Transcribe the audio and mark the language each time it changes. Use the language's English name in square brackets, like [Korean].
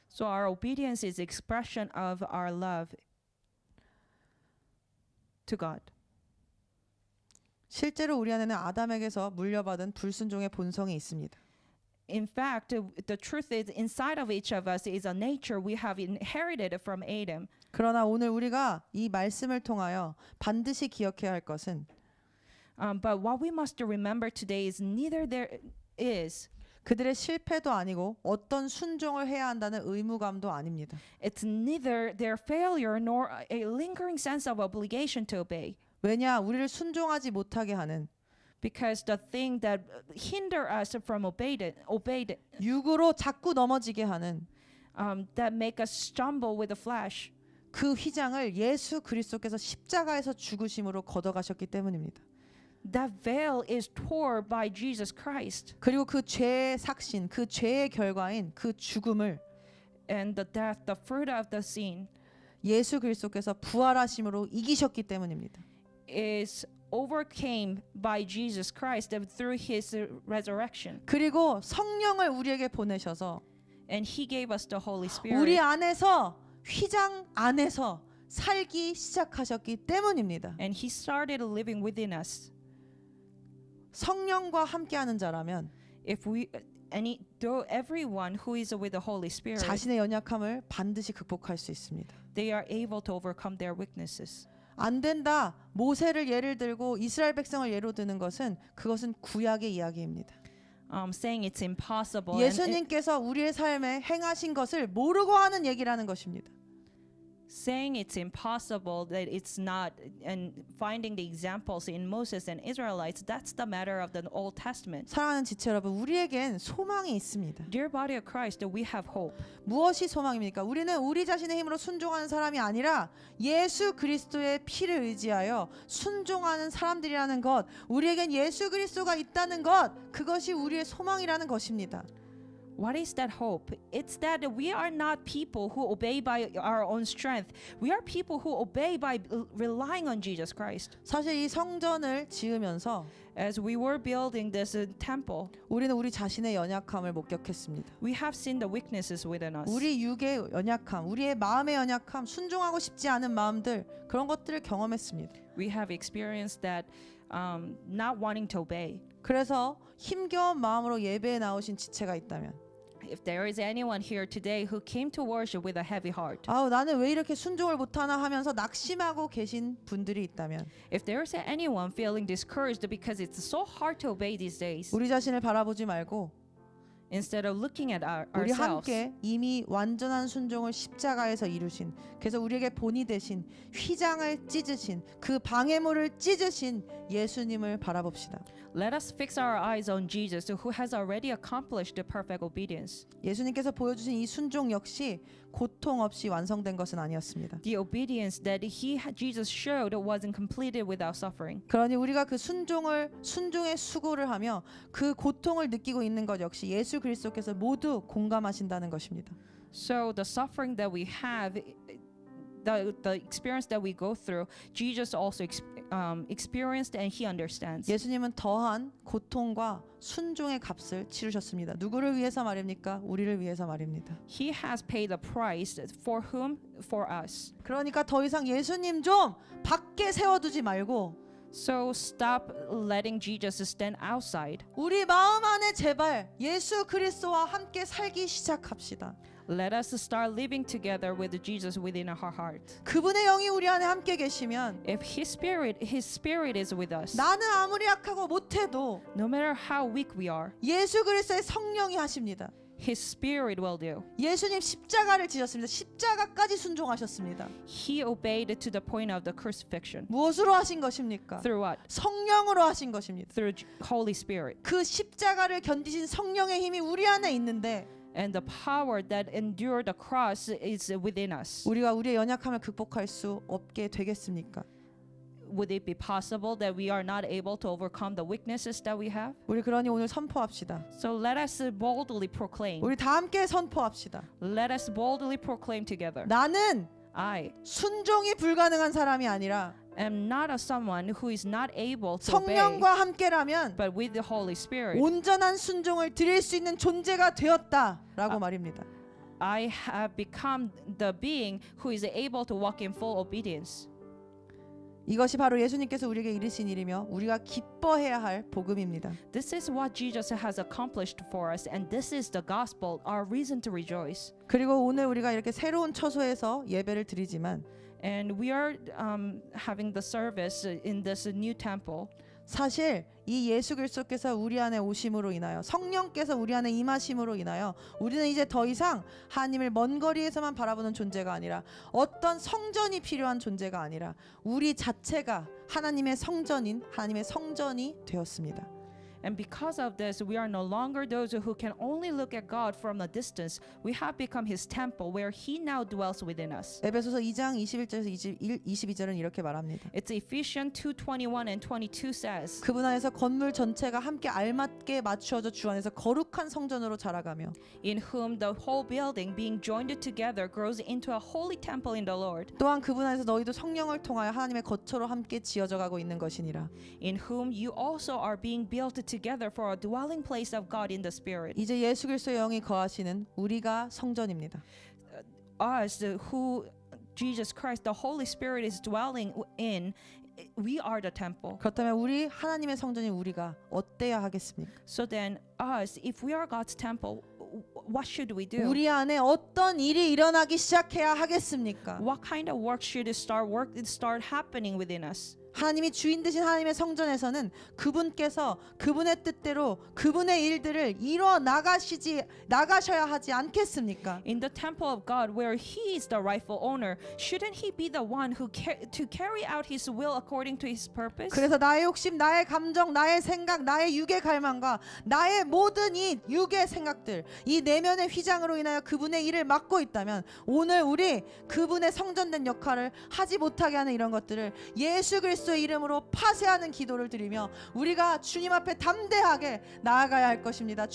[English] So our obedience is expression of our love to God. [Korean] 실제로 우리 안에는 아담에게서 물려받은 불순종의 본성이 있습니다. [English] In fact, the truth is inside of each of us is a nature we have inherited from Adam. [Korean] 그러나 오늘 우리가 이 말씀을 통하여 반드시 기억해야 할 것은 [English] But what we must remember today is neither there is. [Korean] 그들의 실패도 아니고 어떤 순종을 해야 한다는 의무감도 아닙니다. [English] It's neither their failure nor a lingering sense of obligation to obey. [Korean] 왜냐? 우리를 순종하지 못하게 하는 [English] Because the thing that hinder us from obeyed [Korean] 육으로 자꾸 넘어지게 하는 [English] that make us stumble with the flesh. [Korean] 그 휘장을 예수 그리스도께서 십자가에서 죽으심으로 걷어가셨기 때문입니다. [English] That veil is tore by Jesus Christ, [Korean] 그리고 그 죄의 삭신, 그 죄의 결과인 그 죽음을 [English] and the death, the fruit of the sin, [Korean] 예수 그리스도께서 부활하심으로 이기셨기 때문입니다. [English] is overcame by Jesus Christ through His resurrection, [Korean] 그리고 성령을 우리에게 보내셔서 [English] and He gave us the Holy [Korean] 우리 [English] Spirit, [Korean] 안에서 휘장 안에서 살기 시작하셨기 때문입니다. [English] and He started living within us. [Korean] 성령과 함께하는 자라면 [English] If we everyone who is with the Holy Spirit, [Korean] 자신의 연약함을 반드시 극복할 수 있습니다. [English] they are able to overcome their weaknesses. [Korean] 안 된다. 모세를 예를 들고 이스라엘 백성을 예로 드는 것은 그것은 구약의 이야기입니다. [English] Saying it's impossible. [Korean] 예수님께서 우리의 삶에 행하신 것을 모르고 하는 얘기라는 것입니다. [English] Saying it's impossible, that it's not, and finding the examples in Moses and Israelites, that's the matter of the Old Testament. [Korean] 사랑하는 지체 여러분, 우리에겐 소망이 있습니다. [English] Dear body of Christ, we have hope. [Korean] 무엇이 소망입니까? 우리는 우리 자신의 힘으로 순종하는 사람이 아니라 예수 그리스도의 피를 의지하여 순종하는 사람들이라는 것, 우리에겐 예수 그리스도가 있다는 것, 그것이 우리의 소망이라는 것입니다. [English] What is that hope? It's that we are not people who obey by our own strength. We are people who obey by relying on Jesus Christ. [Korean] 사실 이 성전을 지으면서 [English] As we were building this temple, [Korean] 우리는 우리 자신의 연약함을 목격했습니다. [English] we have seen the weaknesses within us. [Korean] 우리 육의 연약함, 우리의 마음의 연약함, 순종하고 싶지 않은 마음들, 그런 것들을 경험했습니다. [English] We have experienced that not wanting to obey. [Korean] 그래서 힘겨운 마음으로 예배에 나오신 지체가 있다면, [English] If there is anyone here today who came to worship with a heavy heart, [Korean] 아우 나는 왜 이렇게 순종을 못하나 하면서 낙심하고 계신 분들이 있다면, [English] if there is anyone feeling discouraged because it's so hard to obey these days, [Korean] 우리 자신을 바라보지 말고 [English] instead of looking at [Korean] 우리 [English] ourselves, [Korean] 함께 이미 완전한 순종을 십자가에서 이루신, 그래서 우리에게 본이 되신, 휘장을 찢으신, 그 방해물을 찢으신 예수님을 바라봅시다. [English] let us fix our eyes on Jesus, who has already accomplished the perfect obedience. [Korean] 예수님께서 보여주신 이 순종 역시 고통 없이 완성된 것은 아니었습니다. [English] The obedience that Jesus showed wasn't completed without suffering. [Korean] 그러니 우리가 그 순종의 수고를 하며 그 고통을 느끼고 있는 것 역시 예수 그리스도께서 모두 공감하신다는 것입니다. [English] So the suffering that we have, the experience that we go through, Jesus also experienced, and He understands. [Korean] 예수님은 더한 고통과 순종의 값을 치르셨습니다. 누구를 위해서 말입니까? 우리를 위해서 말입니다. [English] He has paid the price for whom? For us. [Korean] 그러니까 더 이상 예수님 좀 밖에 세워두지 말고 [English] So stop letting Jesus stand outside. [Korean] 우리 마음 안에 제발 예수 그리스도와 함께 살기 시작합시다. [English] Let us start living together with Jesus within our heart. [Korean] 그분의 영이 우리 안에 함께 계시면 [English] If His Spirit is with us, [Korean] 나는 아무리 약하고 못해도 [English] no matter how weak we are, [Korean] 예수 그리스도의 성령이 하십니다. [English] His Spirit will do. [Korean] 예수님 십자가를 지셨습니다. 십자가까지 순종하셨습니다. [English] He obeyed to the point of the crucifixion. [Korean] 무엇으로 하신 것입니까? [English] Through what? [Korean] 성령으로 하신 것입니다. [English] Through Holy Spirit. [Korean] 그 십자가를 견디신 성령의 힘이 우리 안에 있는데 [English] And the power that endured the cross is within us. [Korean] 우리가 우리의 연약함을 극복할 수 없게 되겠습니까? [English] Would it be possible that we are not able to overcome the weaknesses that we have? [Korean] 우리 그러니 오늘 선포합시다. [English] So let us boldly proclaim. [Korean] 우리 다 함께 선포합시다. [English] Let us boldly proclaim together. [Korean] 나는 [English] I [Korean] 순종이 불가능한 사람이 아니라 [English] am not a someone who is not able to obey, [Korean] 성령과 함께라면 [English] but with the Holy Spirit, [Korean] 온전한 순종을 드릴 수 있는 존재가 되었다라고 말입니다. [English] I have become the being who is able to walk in full obedience. [Korean] 이것이 바로 예수님께서 우리에게 이르신 일이며 우리가 기뻐해야 할 복음입니다. [English] This is what Jesus has accomplished for us, and this is the gospel, our reason to rejoice. [Korean] 그리고 오늘 우리가 이렇게 새로운 처소에서 예배를 드리지만 [English] And we are having the service in this new temple. [Korean] 사실 이 예수 그리스도께서 우리 안에 오심으로 인하여 성령께서 우리 안에 임하심으로 인하여 우리는 이제 더 이상 하나님을 먼 거리에서만 바라보는 존재가 아니라 어떤 성전이 필요한 존재가 아니라 우리 자체가 하나님의 성전인 하나님의 성전이 되었습니다. [English] And because of this, we are no longer those who can only look at God from a distance. We have become His temple where He now dwells within us. [Korean] 에베소서 2장 21절에서 22절은 이렇게 말합니다. [English] It's Ephesians 2:21 and 22 says, [Korean] 그분 안에서 건물 전체가 함께 알맞게 맞추어져 주 안에서 거룩한 성전으로 자라가며 [English] in whom the whole building being joined together grows into a holy temple in the Lord, [Korean] 또한 그분 안에서 너희도 성령을 통하여 하나님의 거처로 함께 지어져 가고 있는 것이니라. [English] in whom you also are being built together for a dwelling place of God in the Spirit. [Korean] 이제 예수 그리스도의 영이 거하시는 우리가 성전입니다. [English] Us who Jesus Christ, the Holy Spirit is dwelling in, we are the temple. [Korean] 그렇다면 우리 하나님의 성전인 우리가 어때야 하겠습니까? [English] So then us, if we are God's temple, what should we do? [Korean] 우리 안에 어떤 일이 일어나기 시작해야 하겠습니까? [English] What kind of work should start happening within us? [Korean] 하나님이 주인 되신 하나님의 성전에서는 그분께서 그분의 뜻대로 그분의 일들을 이뤄 나가셔야 하지 않겠습니까? [English] In the temple of God, where He is the rightful owner, shouldn't He be the one who to carry out His will according to His purpose? [Korean] 그래서 나의 욕심, 나의 감정, 나의 생각, 나의 육의 갈망과 나의 모든 이 육의 생각들, 이 내면의 휘장으로 인하여 그분의 일을 맡고 있다면 오늘 우리 그분의 성전된 역할을 하지 못하게 하는 이런 것들을 예수 그리스도의 이름으로 파쇄하는 기도를 드리며 우리가 주님 앞에 담대하게 나아가야 할 것입니다.